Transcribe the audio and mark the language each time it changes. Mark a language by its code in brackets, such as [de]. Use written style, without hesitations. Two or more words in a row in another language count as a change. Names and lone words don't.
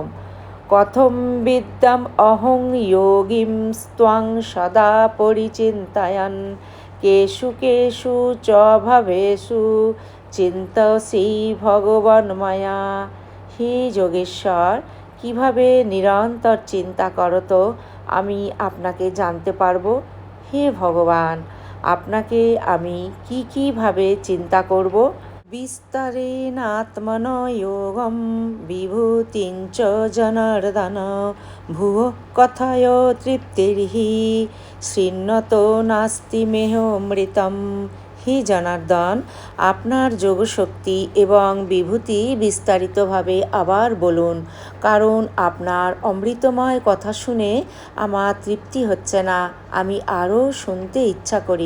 [sa] কথম বিদ্যাম অহং যোগীম স্ত্বং সদা পরিচিন্তয়ন কেষু কেষু চ ভাবেষু চিন্তসি ভগবান মায়া। [bn] হে যোগেশ্বর, কিভাবে নিরন্তর চিন্তা করত আমি আপনাকে জানতে পারবো? হে ভগবান, আপনাকে আমি কি ভাবে চিন্তা করব? [sa] विस्तरेणात्मनो योगं विभूतिं च जनार्दन भुवः कथय তৃপ্তির্হি শৃণ্বতো নাস্তি মেহমৃতম। [bn] হে জনার্দন, আপনার যোগশক্তি এবং বিভূতি বিস্তারিতভাবে আবার বলুন, কারণ আপনার অমৃতময় কথা শুনে আমার তৃপ্তি হচ্ছে না, আমি আরও শুনতে ইচ্ছা করি।